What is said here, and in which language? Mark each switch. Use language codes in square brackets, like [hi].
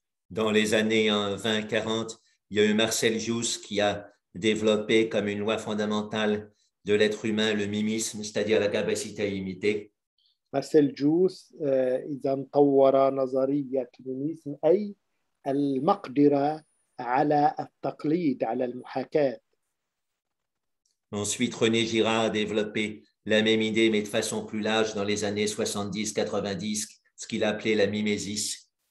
[fr] Dans les années 20-40, il y a eu Marcel Jousse qui a développé comme une loi fondamentale de l'être humain le mimisme, c'est-à-dire la capacité à imiter. [ar] مارسيل جوس إذا طور نظرية الميميزم، أي المقدرة على التقليد، على المحاكاة. [fr] Ensuite, René Girard a développé la même idée, mais de façon plus large dans les années 70-90, ce qu'il appelait la mimésis.